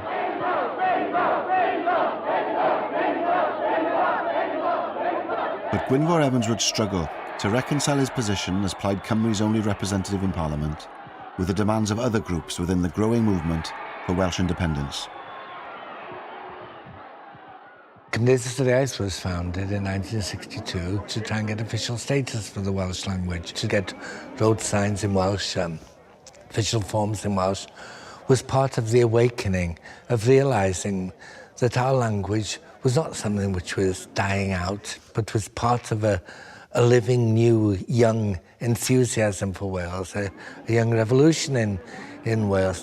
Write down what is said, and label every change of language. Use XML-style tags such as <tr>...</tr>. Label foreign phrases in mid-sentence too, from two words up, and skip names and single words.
<en>But Gwynfor Evans would struggle to reconcile his position as Plaid Cymru's only representative in Parliament with the demands of other groups within the growing movement for Welsh independence. Cymdeithas yr Iaith was founded in 1962 to try and get official status for the Welsh language, to get road signs in Welsh, official forms in Welsh, was part of the awakening of realising that our language was not something which was dying out, but was part of a a living, new, young enthusiasm for Wales, a young revolution in Wales.</en>